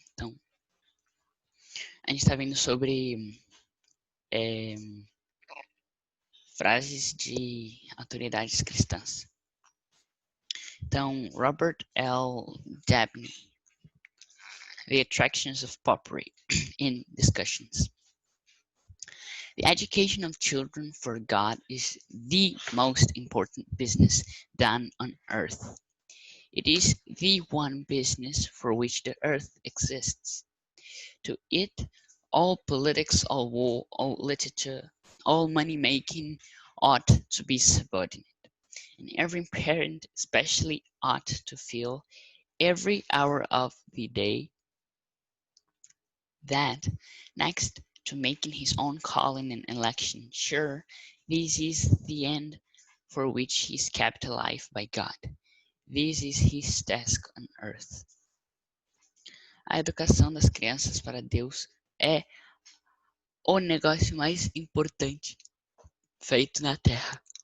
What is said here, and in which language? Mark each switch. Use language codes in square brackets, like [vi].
[pt] Então, a gente está vendo sobre é, frases de autoridades cristãs. Então, Robert L. [en] Dabney, The Attractions of Popery in Discussions. The education of children for God is the most important business done on earth. It is the one business for which the earth exists. To it, all politics, all war, all literature, all money-making ought to be subordinate, and every parent especially ought to feel every hour of the day that, next to making his own calling and election sure, this is the end for which he is kept alive by God. This is his task on earth. [pt] A educação das crianças para Deus é o negócio mais importante feito na Terra.